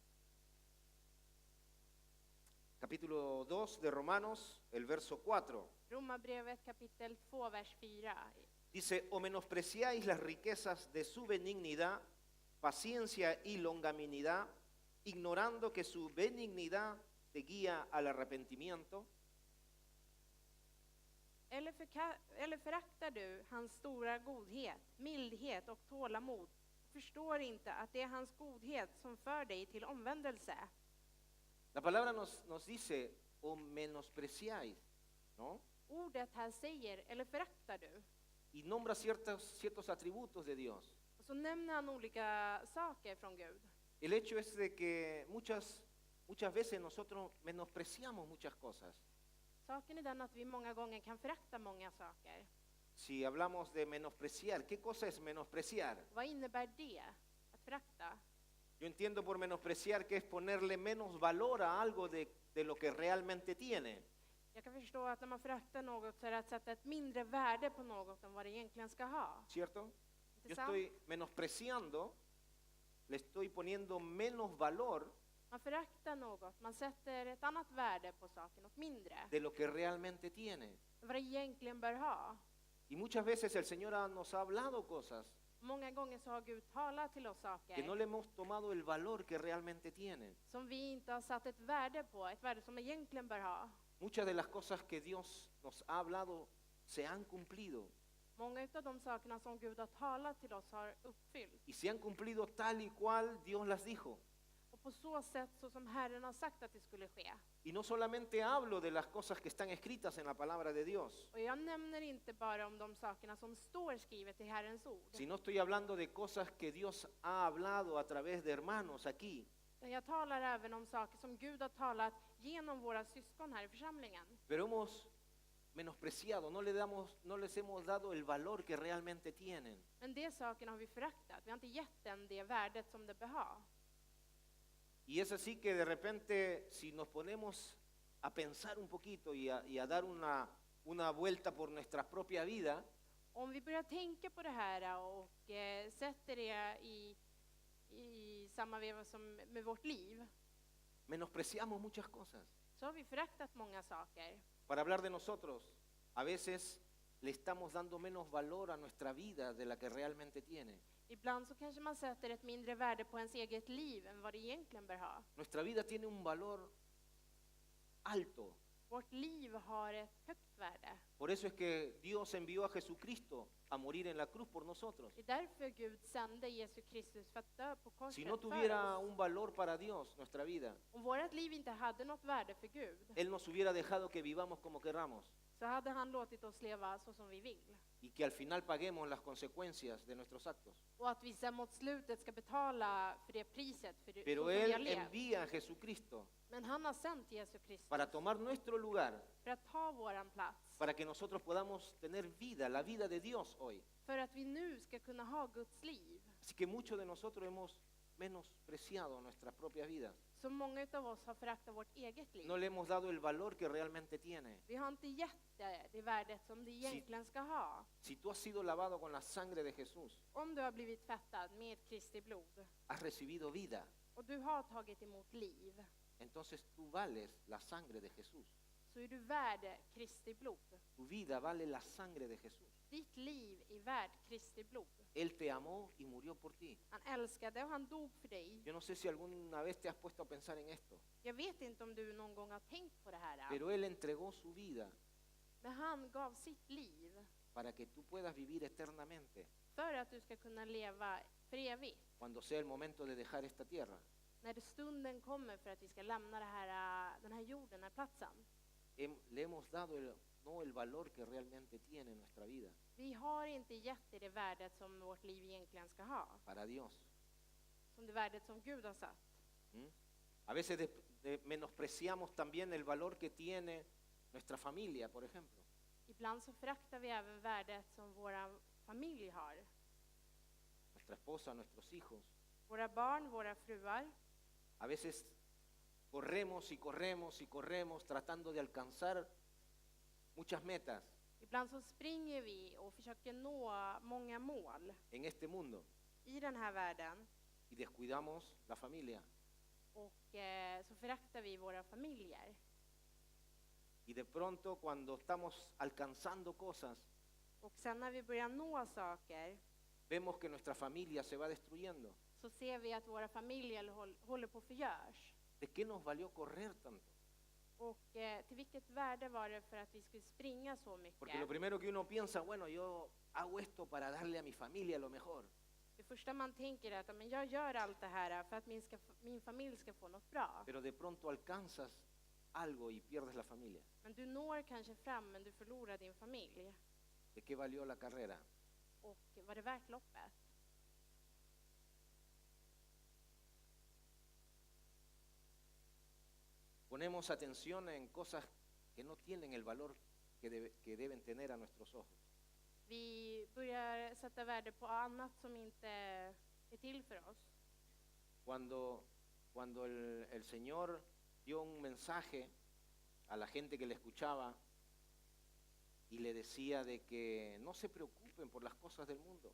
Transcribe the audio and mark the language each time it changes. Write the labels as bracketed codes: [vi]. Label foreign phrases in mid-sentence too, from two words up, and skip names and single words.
[es] Capítulo 2 de Romanos, el verso 4. [sv] Romarbrevet kapitel 2, vers 4. [es] Dice, o menospreciáis las riquezas de su benignidad, paciencia y longanimidad, ignorando que su benignidad te guía al arrepentimiento. [sv] Eller föraktar du hans stora godhet, mildhet och tålamod? Förstår inte att det är hans godhet som för dig till omvändelse. [es] La palabra nos dice, o menospreciáis, ¿no? [sv] Ordet här säger, eller föraktar du? [es] Y nombra ciertos atributos de Dios. [sv] Och så nämner han olika saker från Gud. [es] El hecho es de que muchas veces nosotros menospreciamos muchas cosas. [sv] Saken är den att vi många gånger kan förakta många saker. [es] Si hablamos de menospreciar, ¿qué cosa es menospreciar? [sv] Vad innebär det? Att förakta? [es] Yo entiendo por menospreciar que es ponerle menos valor a algo de lo que realmente tiene. [sv] Jag kan förstå att när man föraktar något så är det att sätta ett mindre värde på något än vad det egentligen ska ha. [es] ¿Cierto? Yo [sv] Inte sant? [es] estoy menospreciando, le estoy poniendo menos valor [sv] Man föraktar något, man sätter ett annat värde på saken, något mindre, [es] de lo que realmente tiene. [sv] än vad det egentligen bör ha. [es] Y muchas veces el Señor nos ha hablado cosas [sv] Många gånger så har Gud talat till oss [es] que no [sv] saker [es] le hemos tomado el valor que realmente tiene. [sv] som vi inte har satt ett värde på, ett värde som egentligen bör ha. [es] Muchas de las cosas que Dios nos ha hablado se han cumplido [sv] Många av de sakerna som Gud har talat till oss har uppfyllts. [es] y se han cumplido tal y cual Dios las dijo. [sv] Och på så sätt så som Herren har sagt att det skulle ske. [es] Y no solamente hablo de las cosas que están escritas en la palabra de Dios, [sv] Och jag nämner inte bara om de sakerna som står skrivet i Herrens ord. [es] sino estoy hablando de cosas que Dios ha hablado a través de hermanos aquí. [sv] Jag talar även om saker som Gud har talat genom våra syskon här i församlingen. [es] Pero hemos menospreciado, no les hemos dado el valor que realmente tienen. [sv] Men de sakerna har vi föraktat. Vi har inte gett den det värdet som det bör ha. [es] Y es así que de repente, si nos ponemos a pensar un poquito y a dar una vuelta por nuestra propia vida, [sv] Om vi börjar tänka på det här och sätter det i samma veva som med vårt liv, [es] menospreciamos muchas cosas. [sv] så har vi föraktat många saker. [es] Para hablar de nosotros, a veces le estamos dando menos valor a nuestra vida de la que realmente tiene. [sv] Ibland så kanske man sätter ett mindre värde på ens eget liv än vad det egentligen bör ha. [es] Nuestra vida tiene un valor alto. [sv] Vårt liv har ett högt värde. [es] Por eso es que Dios envió a Jesucristo a morir en la cruz por nosotros. [sv] Det är därför Gud sände Jesus Kristus för att dö på korset [es] Si no [sv] för [es] tuviera [sv] oss. [es] un valor para Dios, nuestra vida, [sv] Om vårt liv inte hade något värde för Gud, [es] Él nos hubiera dejado que vivamos como querramos [sv] så hade han låtit oss leva så som vi vill. [es] y que al final paguemos las consecuencias de nuestros actos. [sv] Och att vi sen mot slutet ska betala för det priset, för det [es] Pero [sv] så som vi har [es] Él [sv] levt. [es] envía a Jesucristo [sv] Men han har sänt Jesus Kristus [es] para tomar nuestro lugar, [sv] för att ta våran plats. [es] para que nosotros podamos tener vida, la vida de Dios hoy. [sv] För att vi nu ska kunna ha Guds liv. [es] Así que muchos de nosotros hemos menospreciado nuestras propias vidas. [sv] Så många av oss har föraktat vårt eget liv. [es] No le hemos dado el valor que realmente tiene. [sv] Vi har inte gett det värdet som det egentligen ska ha. [es] Si tú has sido lavado con la sangre de Jesús, [sv] Om du har blivit tvättad med Kristi blod [es] has recibido vida, [sv] och du har tagit emot liv, [es] entonces tú vales la sangre de Jesús. [sv] så är du värd Kristi blod. [es] Tu vida vale la sangre de Jesús. [sv] Ditt liv är värd Kristi blod. [es] Él te amó y murió por ti. [sv] Han älskade och han dog för dig. [es] Yo no sé si alguna vez te has puesto a pensar en esto, [sv] Jag vet inte om du någon gång har tänkt på det här. [es] pero Él entregó su vida [sv] Men han gav sitt liv [es] para que tú puedas vivir eternamente [sv] för att du ska kunna leva för evigt. [es] cuando sea el momento de dejar esta tierra. [sv] När stunden kommer för att vi ska lämna den här jorden, den här platsen. [es] Le hemos dado no el valor que realmente tiene nuestra vida [sv] Vi har inte gett det värdet som vårt liv egentligen ska ha. [es] para Dios. [sv] Som det värdet som Gud har satt. ¿Mm? [es] A veces menospreciamos también el valor que tiene nuestra familia, por ejemplo. [sv] Ibland så föraktar vi även värdet som våra familj har. [es] Nuestra esposa, nuestros hijos. [sv] Våra barn, våra fruar. [es] A veces corremos y corremos y corremos tratando de alcanzar muchas metas [sv] Ibland så springer vi och försöker nå många mål [es] en este mundo [sv] i den här världen. [es] y descuidamos la familia. [sv] Och så föraktar vi våra familjer. [es] Y de pronto cuando estamos alcanzando cosas, [sv] Och sen när vi börjar nå saker [es] vemos que nuestra familia se va destruyendo. [sv] så ser vi att våra familjer håller på att förgörs. [es] ¿De qué nos valió correr tanto? [sv] Och till vilket värde var det för att vi skulle springa så [es] Porque lo [sv] mycket? [es] primero que uno piensa, bueno, yo hago esto para darle a mi familia lo mejor. [sv] Det första man tänker är att men jag gör allt det här för att min familj ska få något bra. [es] Pero de pronto alcanzas algo y pierdes la familia. [sv] Men du når kanske fram men du förlorar din familj. [es] ¿De qué valió la carrera? [sv] Och var det värt loppet? [es] Ponemos atención en cosas que no tienen el valor que deben tener a nuestros ojos. [sv] Vi börjar sätta värde på annat som inte är till för oss. [es] Cuando el Señor dio un mensaje a la gente que le escuchaba y le decía de que no se preocupen por las cosas del mundo.